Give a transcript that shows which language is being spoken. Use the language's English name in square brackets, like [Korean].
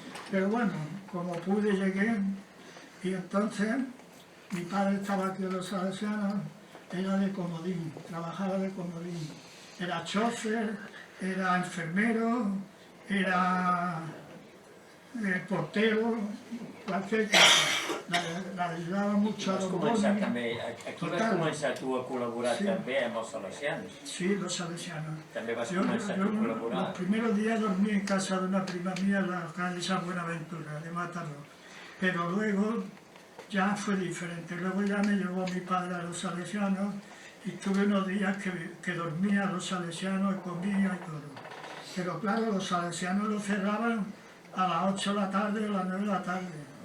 [Spanish] Pero bueno, como pude llegué, y entonces mi padre estaba aquí en los Salesianos, era de comodín, trabajaba de comodín. Era chofer, era enfermero, era portero, cualquier cosa. La ayudava mucho a don Boni. [Catalan] Aquí vas començar tu a col·laborar també amb els salesians. [Spanish] Sí, los salesianos. [Catalan] També vas començar tu a col·laborar. [Spanish] Los primeros días dormí en casa de una prima mía en la calle San Buenaventura, de Mataró. Pero luego ya fue diferente. Luego ya me llevó mi padre a los salesianos y tuve unos días que dormía a los salesianos y comía y todo. Pero claro, los salesianos lo cerraban a las 8 de la tarde o a las 9 de la tarde.